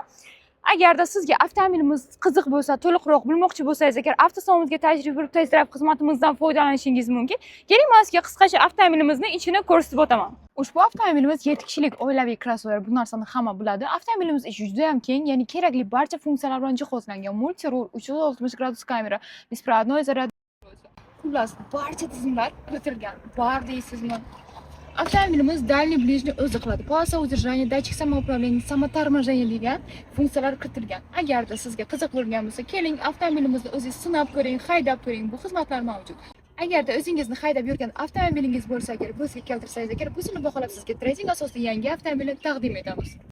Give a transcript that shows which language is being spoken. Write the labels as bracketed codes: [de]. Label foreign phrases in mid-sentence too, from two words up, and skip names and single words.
[uz] Agarda sizga avtomobilimiz qiziq bo'lsa, to'liqroq bilmoqchi bo'lsangiz, agar avtosalonimizga tashrif buyurib [en] test drive [uz] xizmatimizdan foydalanishingiz mumkin. Keling, men sizga qisqacha avtomobilimizning ichini ko'rsatib o'taman. Ushbu avtomobilimiz 7 kishilik oilaviy crossover. Bu narsani hamma biladi. Avtomobilimiz ichi juda ham keng, ya'ni kerakli barcha funksiyalar bilan jihozlangan. Multi-rul, 360 gradus kamera, [ru] besprovодной заряд. [uz] Xullas, barcha tizimlar kiritilgan. Bar deysizmi? Avtomobilimiz [ru] дальний ближний [uz] o'zi qiladi. [ru] Полоса удержания, датчик самоуправления, samoторможение [uz] degan funksiyalar kiritilgan. Agarda sizga qiziq bo'lgan bo'lsa, keling, avtomobilimizni o'zingiz sinab ko'ring, haydab ko'ring. Bu xizmatlar mavjud. Agarda o'zingizni haydab yurgan avtomobilingiz bo'lsa, agar bizga keltirsangiz, agar buni baholab sizga treyting asosida yangi avtomobilni taqdim etamiz.